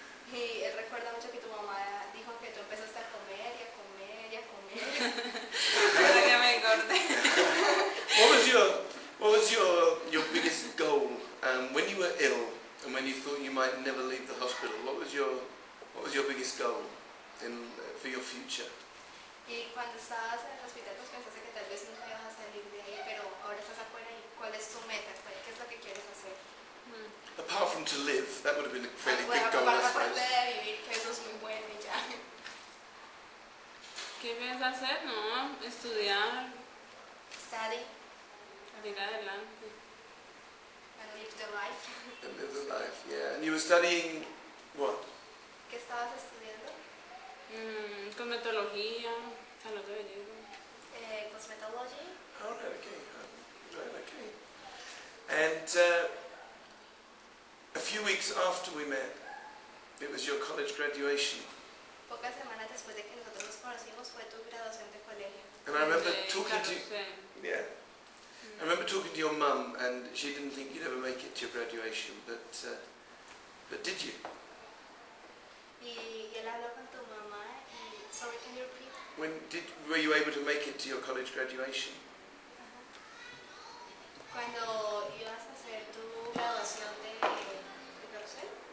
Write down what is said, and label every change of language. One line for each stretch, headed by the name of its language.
Spanish: Y él recuerda mucho que tu mamá dijo que tú empezaste a comer y a comer y a comer. Para que me engorde.
English: What was your biggest goal when you were ill and when you thought you might never leave the hospital? What was your biggest goal for your future?
Spanish: Y cuando estabas en el hospital, pues pensaste que tal vez nunca ibas a salir de ahí, pero ahora estás afuera y ¿cuál es tu meta? ¿Qué es lo que quieres hacer?
English: Apart from to live, that would have been a fairly
Spanish: Bueno,
English: big goal, I
Spanish: aparte de vivir, que eso es muy bueno y ya. ¿Qué piensas hacer? No, estudiar,
English: Study
Spanish: salir adelante.
English: and live the life. And live the life, yeah. And you were studying what?
Spanish: ¿Qué estabas estudiando? Cosmetología, salud de belleza.
English: Cosmetology. Oh, right, okay. Right, okay. And a few weeks after we met, it was your college graduation.
Spanish: Poco después de que nosotros nos conocimos fue tu graduación de colegio.
English: And I remember
Spanish: De
English: talking to
Spanish: carrusel.
English: yeah. I remember talking to your mum, and she didn't think you'd ever make it to your graduation, but did you?
Spanish: Y él habló con tu mamá y...
English: Sorry, can you repeat? Were you able to make it to your college graduation?
Spanish: Cuando ibas a hacer tu graduación de carrusel.